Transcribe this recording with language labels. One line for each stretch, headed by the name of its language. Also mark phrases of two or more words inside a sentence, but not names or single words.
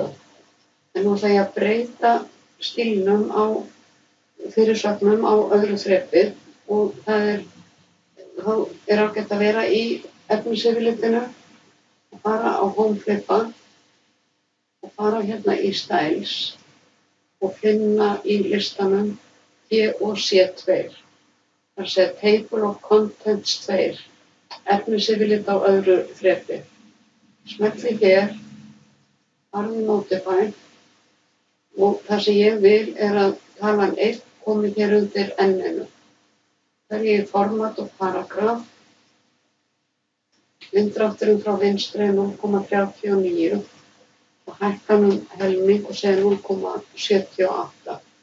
Icelandic: En nú ætla ég að breyta stílnum á fyrirsögnum á öðru þrepi og þá er ágætt að vera í efnisyfirlitinu og fara á home flipa og fara hérna í styles og finna í listanum T og C2. Það segja
English: table of contents
Icelandic: 2, efnisyfirlit á öðru þrepi. Smellið hér, farið í Notify og það sem ég vil er að talan 1 komi hér undir N-inu. Velji í format og paragraf. Vindrátturinn frá vinstri 0,39 og hækkan helming og segja 0,78.